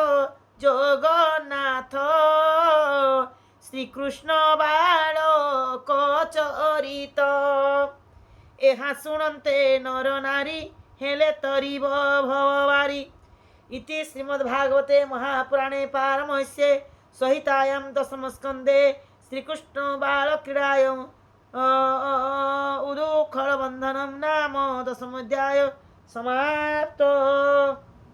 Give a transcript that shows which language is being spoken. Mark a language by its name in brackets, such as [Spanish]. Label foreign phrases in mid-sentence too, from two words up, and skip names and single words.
[Odia] ଜଗନ୍ନାଥ ଶ୍ରୀକୃଷ୍ଣ ବାଳକ ଚରିତ ଏହା ଶୁଣନ୍ତେ ନର ନାରୀ ହେଲେ ତରିବ ଭବବାରୀ [Sanskrit] ଇତି ଶ୍ରୀମଦ୍ଭାଗବତେ ମହାପୁରାଣେ ପାରମହଂସ୍ये संहितायां दशमस्कन्धे श्रीकृष्ण बालक्रीडायां उदुखलबन्धनं नाम 10 अध्याय समाप्तो।